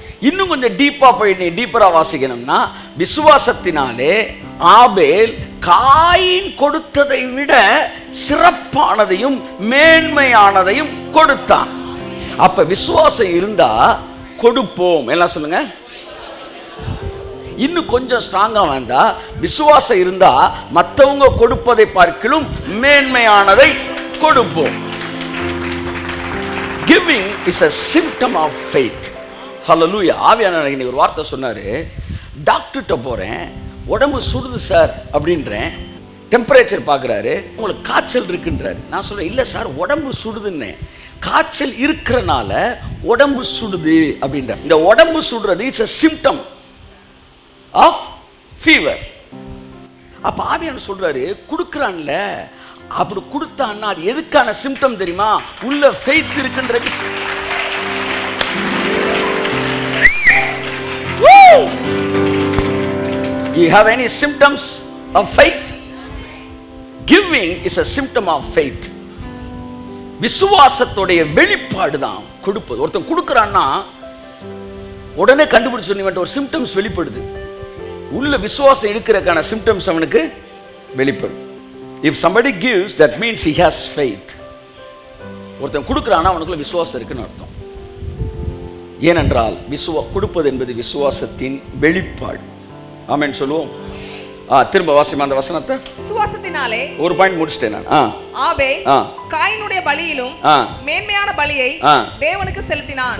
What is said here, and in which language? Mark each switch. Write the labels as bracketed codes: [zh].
[ta] இன்னும் கொஞ்சம் டீப்பரா வாசிக்கணும்னா, விசுவாசத்தினாலே ஆபேல் காயின் கொடுத்ததை விட சிறப்பானதையும் மேன்மையானதையும் கொடுத்தான். அப்ப விசுவாசம் இருந்தா கொடுப்போம். எல்லாம் சொல்லுங்க. இன்னும் கொஞ்சம் ஸ்ட்ராங்கா வேண்டா, விசுவாசம் இருந்தா மற்றவங்க கொடுப்பதை பார்க்கிலும் மேன்மையானதை கொடுப்போம். [en] Giving is a symptom of faith. Hallelujah. [ta] ஆவியானவர் இன்னைக்கு ஒரு வார்த்தை சொன்னாரு. டாக்டர்கிட்ட போறேன், உடம்பு சுடுது சார் அப்படின்றேன். டெம்பரேச்சர் பார்க்குறாரு, உங்களுக்கு காய்ச்சல் இருக்குன்றாரு. நான் சொல்றேன், இல்லை சார் உடம்பு சுடுதுன்னு. காய்ச்சல் இருக்கிறனால உடம்பு சுடுது அப்படின்ற. இந்த உடம்பு சுடுறது [en] It's a symptom of fever. [ta] அப்ப ஆவியானவர் சொல்றாரு, கொடுக்குறான்ல, அப்படி கொடுத்தான்னா அது எதுக்கான சிம்டம் தெரியுமா? உள்ள ஃபெய்த் இருக்குன்றது. [en] You have any symptoms of faith? Giving is a symptom of faith. [ta] விசுவாசத்துடைய வெளிப்பாடு தான் கொடுப்பது. ஒருத்தன் கொடுக்குறான்னா உடனே கண்டுபிடிச்சு சொன்ன ஒரு சிம்டம்ஸ் வெளிப்படுது. உள்ள விசுவாசம் இருக்கிறதுக்கான சிம்டம்ஸ் அவனுக்கு வெளிப்படும். [en] If somebody gives, that means he has faith. [ta] ஒருத்தன் கொடுக்குறானா அவனுக்குள்ள விசுவாசம் இருக்குன்னு அர்த்தம். ஏனென்றால் கொடுப்பது என்பது விசுவாசத்தின் வெளிப்பாடு. ஆமென் சொல்லுவோம். திரும்ப வாசிமா அந்த வசனத்தை. விசுவாசத்தினாலே ஒரு பாயிண்ட் முடிச்சிட்டேன் நான். ஆபேல் காயினுடைய பலியிலும் மேன்மையான பலியை தேவனுக்கு செலுத்தினான்.